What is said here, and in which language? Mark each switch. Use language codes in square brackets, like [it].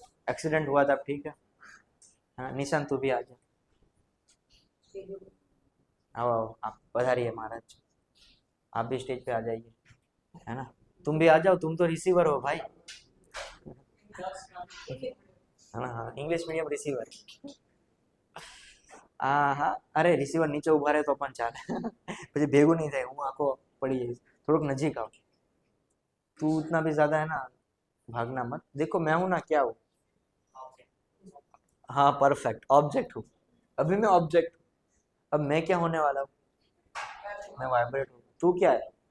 [hi] Accident हुआ था, ठीक है। हाँ, निशान तू भी आ जा। आओ आओ, आप पधारिए महाराज, आप भी स्टेज पे आ जाइए, है ना। तुम भी आ जाओ, तुम तो रिसीवर हो भाई, हाँ हाँ, इंग्लिश मीडियम रिसीवर। [gu] હા અરે રિસીવર નીચે ઉભા રહે તો પણ ચાલે, પછી ભેગું નહીં થાય, હું આખો પડી જઈશ। [hi] થોડુંક नजीक आओ, तू उतना भी ज्यादा है ना, भागना मत। देखो मैं हूं ना, क्या हूँ? हाँ परफेक्ट, ऑब्जेक्ट हूँ। अभी मैं ऑब्जेक्ट, अब मैं क्या होने वाला हूँ? मैं वाइब्रेट हूँ। तू क्या है?